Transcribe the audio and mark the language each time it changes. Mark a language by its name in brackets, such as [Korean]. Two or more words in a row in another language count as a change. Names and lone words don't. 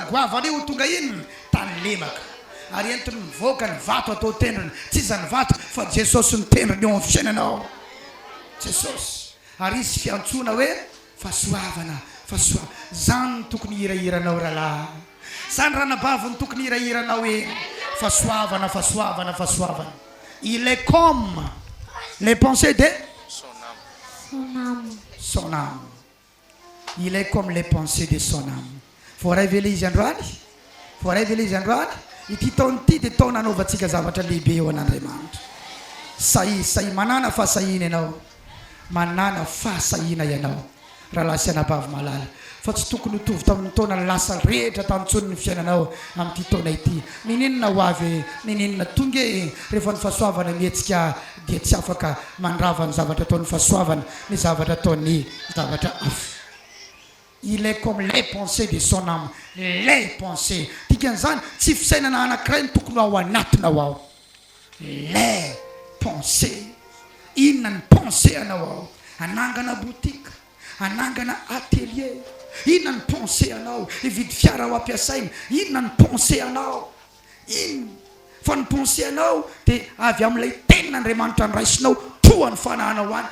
[Malagasy] goavana io ho tonga inona tany lemaka ary entiny mivoaka ny vato atao tendrona tsy zany vato fa Jesosy ny tendrony eo amin'ny fiainanao Jesosy ary izy fiantsoana hoe fahasoavana fahasoavana zany tokony hirahiranao rahalahy zany ranabavy ny tokony hirahiranao eny fahasoavana fahasoavana fahasoavana [French] il est comme les pensées de son âme il est comme les pensées de son âme [Malagasy] voa révéler izy androany ity taona ity dia taona anaovantsika zavatra lehibe eo an'Andriamanitra sahy manana fahasahina ianao manana fahasahina ianao rahalahy sy anabavy malala fa tsy tokony hotovy tamin'ny taona lasa rehetra tantsony ny fiainanao amin'ity taona ity ninenina ho avy ninenina tonga rehefa ny fahasoavana mihetsika dia tsy afaka mandrava ny zavatra ataon'ny fahasoavana ny zavatra ataon'ny zavatra hafa [French] il est comme les pensées de son âme les pensées [Malagasy] dikan'izany tsy fisainana anankiray ny tokony ao anatinao ao [French] les pensées [Malagasy] inona ny pensée anao ao anangana botika anangana atelier inona ny pensée anao hividy fiara ho ampiasaina inona ny pensée anao ino fa ny pensée anao dia avy amin'ilay tenin'Andriamanitra nyraisinao toa ny fanahanao any